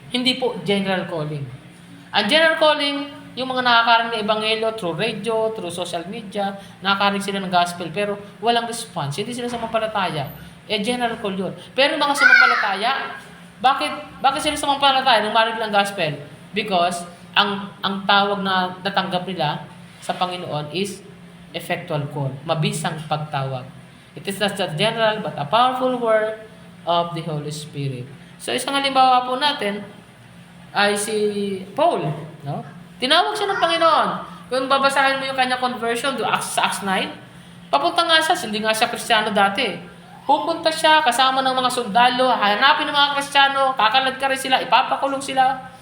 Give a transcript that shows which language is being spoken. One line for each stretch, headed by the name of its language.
Filipino: Hindi po general calling. Ang general calling, yung mga nakakarinig ng ebanghelyo through radio, through social media, nakakarinig sila ng gospel pero walang response. Hindi sila sumampalataya. General call yun. Pero yung mga sumampalataya, bakit sila sumampalataya nung marinig ng gospel? Because ang tawag na natanggap nila sa Panginoon is effectual call. Mabisang pagtawag.
English: It is not just general but a powerful word of the Holy Spirit.
Filipino: So isang halimbawa po natin ay si Paul. No? Tinawag siya ng Panginoon. Kung babasahin mo yung kanya conversion sa Acts 9, papunta nga siya, hindi nga siya Kristiyano dati. Pupunta siya kasama ng mga sundalo, hanapin ng mga Kristiyano, kakalad ka rin sila, ipapakulong sila.